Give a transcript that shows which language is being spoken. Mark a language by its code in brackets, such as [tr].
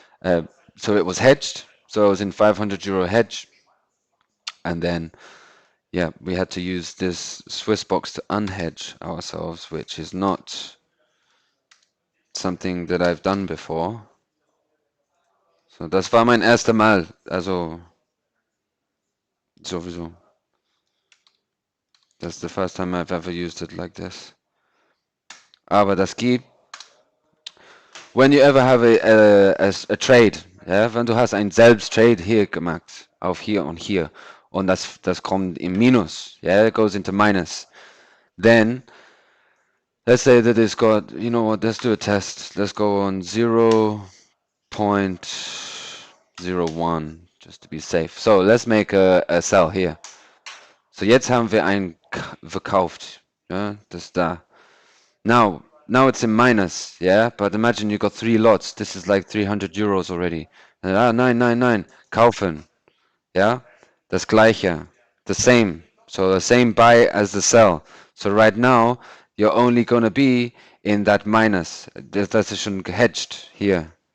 [en] So it was hedged. So I was in 500 euro hedge, and then yeah, we had to use this Swiss box to unhedge ourselves, which is not something that I've done before. [de] So das war mein erster Mal, also sowieso. [en] That's the first time I've ever used it like this. [de] Aber das geht. [en] When you ever have a trade, [de] ja, wenn du hast ein Selbsttrade hier gemacht, auf hier und hier, und das kommt im Minus, [en] yeah, it goes into minus, then let's say that it's got, you know what, let's do a test. Let's go on 0.01, just to be safe. So let's make a sell here. [de] So jetzt haben wir einen verkauft, ja, das da. [en] Now it's in minus, yeah, but imagine you got 3 lots. This is like 300 euros already. [de] Nein, kaufen, [en] yeah, [de] das gleiche, [en] the same. So the same buy as the sell. So right now you're only gonna be in that minus. [de] Das ist schon hedged here.